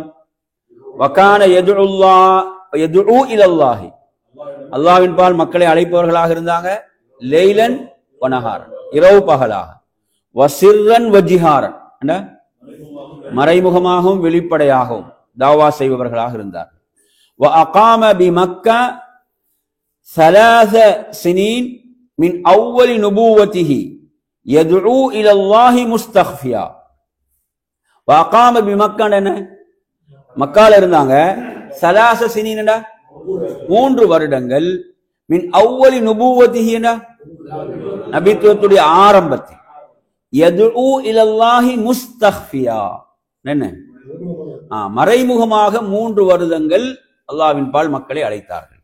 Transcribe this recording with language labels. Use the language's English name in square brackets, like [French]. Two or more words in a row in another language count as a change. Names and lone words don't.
[Arabic] وكان يدعو إلى الله, [Tamil] அல்லாஹ்வின் பால் மக்களை அழைப்பவர்களாக இருந்தாங்க. [Arabic] ليلا ونهارا, [Tamil] இரவு பகலாக. [Arabic] وسرا وجهارا என்ன? [Tamil] மறைமுகமாகவும் வெளிப்படையாகவும் தாவா செய்பவர்களாக இருந்தார். [Arabic] وأقام بمكة 3 سنين من أول نبوته يدعو إلى الله مستخفيا. وأقام بمكة [Tamil] என்ன? மக்கால இருந்தாங்க. 3 سنين 3 வருடங்கள். [Arabic] من أول نبوته [Tamil] என்ன? நபித்துவத்துடைய ஆரம்பத்தில். [Arabic] يدعو إلى الله مستخفيا என்ன? [Tamil] மறைமுகமாக 3 வருடங்கள் அல்லாஹ்வின் பால் மக்களை அழைத்தார்கள்.